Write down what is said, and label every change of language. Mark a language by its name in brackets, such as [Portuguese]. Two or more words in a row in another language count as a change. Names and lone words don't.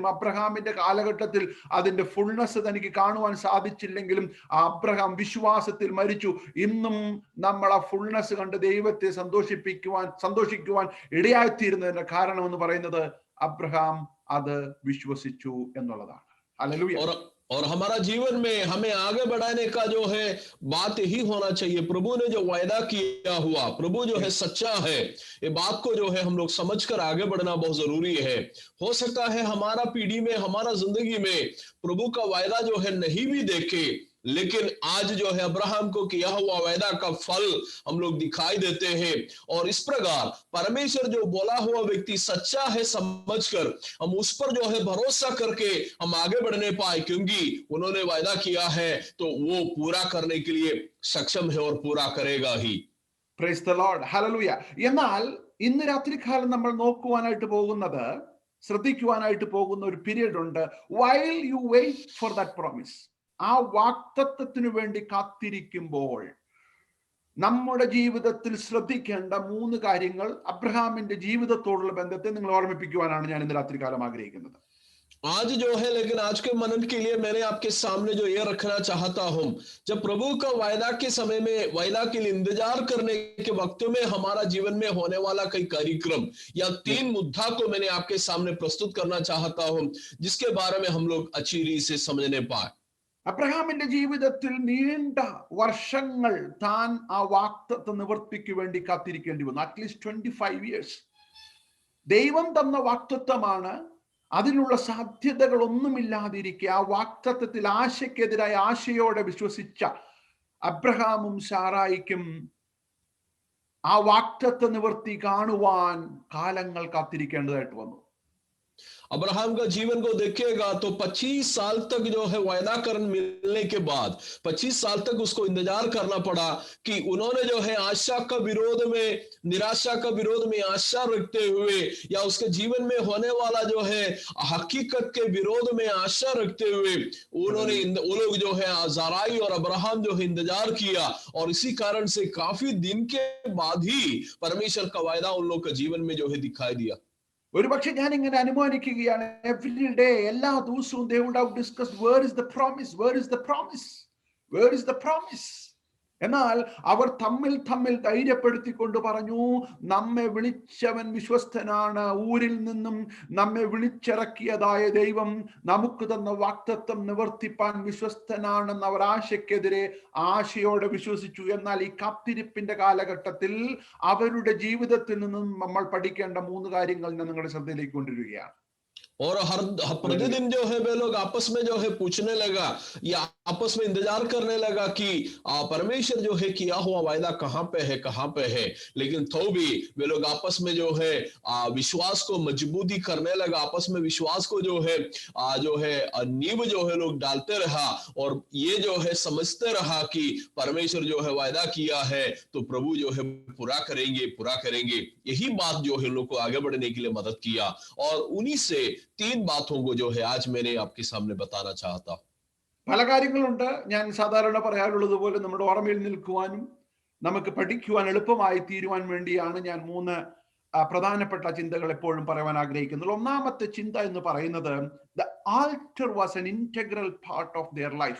[Malayalam] അബ്രഹാമിന്റെ കാലഘട്ടത്തിൽ അതിന്റെ ഫുൾനെസ് തനിക്ക് കാണുവാൻ സാധിച്ചില്ലെങ്കിലും അബ്രഹാം വിശ്വാസത്തിൽ മരിച്ചു. ഇന്നും നമ്മൾ ആ ഫുൾനെസ് കണ്ട് ദൈവത്തെ സന്തോഷിക്കുവാൻ ഇടയായിത്തീരുന്നതിന്റെ കാരണം എന്ന് പറയുന്നത് അബ്രഹാം അത് വിശ്വസിച്ചു എന്നുള്ളതാണ്. ഹല്ലേലൂയ. [Hindi] और हमारा जीवन में हमें आगे बढ़ाने का जो है बात यही होना चाहिए, प्रभु ने जो वायदा किया हुआ, प्रभु जो है सच्चा है, ये बात को जो है हम लोग समझकर आगे बढ़ना बहुत जरूरी है। हो सकता है हमारा पीढ़ी में, हमारा जिंदगी में प्रभु का वायदा जो है नहीं भी देखे, लेकिन आज जो है अब्राहम को किया हुआ वायदा का फल हम लोग दिखाई देते हैं। और इस प्रकार परमेश्वर जो बोला हुआ व्यक्ति सच्चा है समझकर हम उस पर जो है भरोसा करके हम आगे बढ़ने पाए, क्योंकि उन्होंने वायदा किया है तो वो पूरा करने के लिए सक्षम है और पूरा करेगा ही। [English] Praise the Lord. Hallelujah. [Malayalam] എന്നാൽ ഇന്ന് രാത്രികാലം നമ്മൾ ശ്രദ്ധിക്കുവാനായിട്ട് പോകുന്ന ഒരു പീരിയഡ് ഉണ്ട്. [English] while you wait for that promise, [Malayalam] ആ വാഗ്ദത്തത്തിനു വേണ്ടി കാത്തിരിക്കുമ്പോൾ നമ്മുടെ ജീവിതത്തിൽ ശ്രദ്ധിക്കേണ്ട 3 കാര്യങ്ങൾ അബ്രഹാമിന്റെ ജീവിതത്തോടുള്ള ബന്ധത്തെ നിങ്ങൾ ഓർമ്മിപ്പിക്കുവാനാണ് ഞാൻ ഇന്ന് രാത്രികാലം ആഗ്രഹിക്കുന്നത്. [Hindi] आज जो है, लेकिन आज के मनन के लिए मैंने आपके सामने जो ये रखना चाहता हूं, जब प्रभु का वायदा के समय में, वायदा के लिए इंतजार करने के वक्त में हमारा जीवन में होने वाला कई कार्यक्रम या 3 मुद्दा को मैंने आपके सामने प्रस्तुत करना चाहता हूं, जिसके बारे में हम लोग अच्छी रीति से समझने पाए। [Malayalam] അബ്രഹാമിന്റെ ജീവിതത്തിൽ നീണ്ട വർഷങ്ങൾ താൻ ആ വാഗ്ദത്ത നിവർത്തിക്ക് വേണ്ടി കാത്തിരിക്കേണ്ടി വന്നു. [English] at least 25 years. [Malayalam] ദൈവം തന്ന വാഗ്ദത്തമാണ്. അതിനുള്ള സാധ്യതകളൊന്നുമില്ലാതിരിക്കെ ആ വാഗ്ദത്തത്തിൽ ആശയ്ക്കെതിരായ ആശയോടെ വിശ്വസിച്ച അബ്രഹാമും സാറായിക്കും ആ വാഗ്ദത്ത നിവർത്തി കാണുവാൻ കാലങ്ങൾ കാത്തിരിക്കേണ്ടതായിട്ട് വന്നു. [Hindi] अब्राहम का जीवन को देखिएगा तो 25 साल तक जो है वायदा कर मिलने के बाद 25 साल तक उसको इंतजार करना पड़ा कि उन्होंने जो है आशा का विरोध में, निराशा का विरोध में आशा रखते हुए, या उसके जीवन में होने वाला जो है हकीकत के विरोध में आशा रखते हुए वो लोग जो है साराई और अब्राहम जो है इंतजार किया। और इसी कारण से काफी दिन के बाद ही परमेश्वर का वायदा उन लोग के जीवन में जो है दिखाई दिया। [Malayalam] ഒരുപക്ഷെ ഞാൻ ഇങ്ങനെ അനുമാനിക്കുകയാണ്, [English] every day, [Malayalam] എല്ലാ ദിവസവും [English] they would have discussed where is the promise, where is the promise, where is the promise. [Malayalam] എന്നാൽ അവർ തമ്മിൽ ധൈര്യപ്പെടുത്തിക്കൊണ്ട് പറഞ്ഞു, നമ്മെ വിളിച്ചവൻ വിശ്വസ്തനാണ്, ഊരിൽ നിന്നും നമ്മെ വിളിച്ചിറക്കിയതായ ദൈവം നമുക്ക് തന്ന വാഗ്ദത്തം നിവർത്തിപ്പാൻ വിശ്വസ്തനാണെന്ന് അവർ ആശയ്ക്കെതിരെ ആശയോടെ വിശ്വസിച്ചു. എന്നാൽ ഈ കാത്തിരിപ്പിന്റെ കാലഘട്ടത്തിൽ അവരുടെ ജീവിതത്തിൽ നിന്നും നമ്മൾ പഠിക്കേണ്ട 3 കാര്യങ്ങൾ ഞാൻ നിങ്ങളുടെ ശ്രദ്ധയിലേക്ക് കൊണ്ടുവരികയാണ്. [Hindi] और हर प्रतिदिन जो है वे लोग आपस में जो है पूछने लगा या आपस में इंतजार करने लगा कि परमेश्वर जो है किया हुआ वायदा कहाँ पे है। लेकिन तो भी वे लोग आपस में जो है विश्वास को मजबूती करने लगा, आपस में विश्वास को जो है नींव जो है लोग डालते रहा और ये जो है समझते रहा कि परमेश्वर जो है वायदा किया है तो प्रभु जो है पूरा करेंगे। यही बात जो है लोग को आगे बढ़ने के लिए मदद किया। और उन्हीं से 3 बातों को जो है आज मैंने आपके सामने बताना चाहता हूं। [Malayalam] പല കാര്യങ്ങളുണ്ട്. ഞാൻ സാധാരണ പറയാറുള്ളത് പോലെ നമ്മുടെ ഓർമ്മയിൽ നിൽക്കുവാനും നമുക്ക് പഠിക്കുവാൻ എളുപ്പമായി തീരുവാൻ വേണ്ടിയാണ് ഞാൻ 3 പ്രധാനപ്പെട്ട ചിന്തകൾ എപ്പോഴും പറയാൻ ആഗ്രഹിക്കുന്നത്. ഒന്നാമത്തെ ചിന്ത എന്ന് പറയുന്നത്, [English] the altar was an integral part of their life.